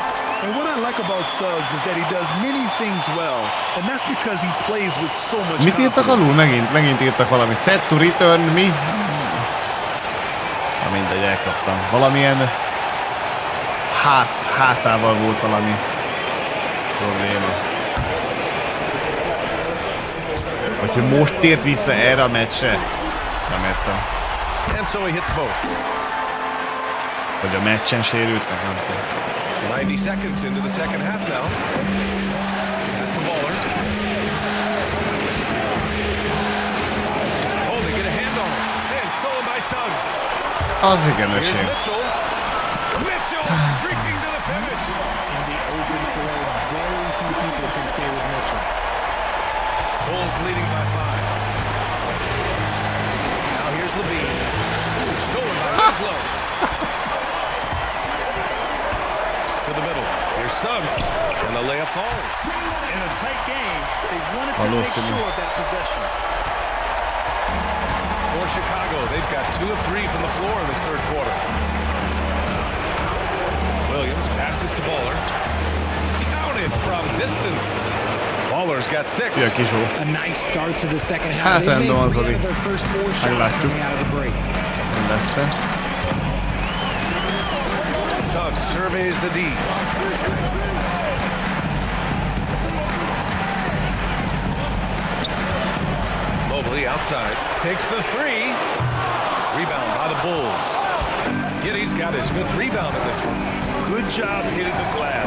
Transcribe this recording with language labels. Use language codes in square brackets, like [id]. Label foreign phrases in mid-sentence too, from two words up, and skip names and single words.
[en] And what I like about Suggs is that he does many things well, and that's because he plays with so much [hu] Mit írtak alul? Megint írtak valamit. [en] Set to return, [hu] mi? Na mindegy, elkaptam. Valamilyen hátával volt valami probléma. Hogy most tért vissza erre a meccsre? Nem értem. [en] And so he hits both. [hu] Hogy a meccsen sérült? Nem tudom. [en] 90 seconds into the second half now. Pass to Baller. Oh, they get a hand on him. And stolen by Suggs. [hu] Az igen, [en] Here's [hu] öcsém. [en] Mitchell. Mitchell streaking to the finish. In the open floor, very few people can stay with Mitchell. Bulls leading by 5. Now here's Levine. Stolen by Winslow. To the middle. Here's Suggs. And the layup falls. In a tight game, they wanted to make sure of that possession. For Chicago, they've got 2 of 3 from the floor in this third quarter. Williams passes to Baller. Counted from distance. Baller's got 6. [hu] Szia, Kizsó. [en] A nice start to the second half. [hu] Hát [en] They made [hu] rendben van, [en] 3 [hu] Zoli. [en] out of their first 4 shots [hu] Meglátjuk. [en] coming out of the break. [hu] Nem lesz-e. [en] Suggs surveys the D. Mobley outside, takes the three. Rebound by the Bulls. Giddy's got his 5th rebound in this one. Good job hitting the glass.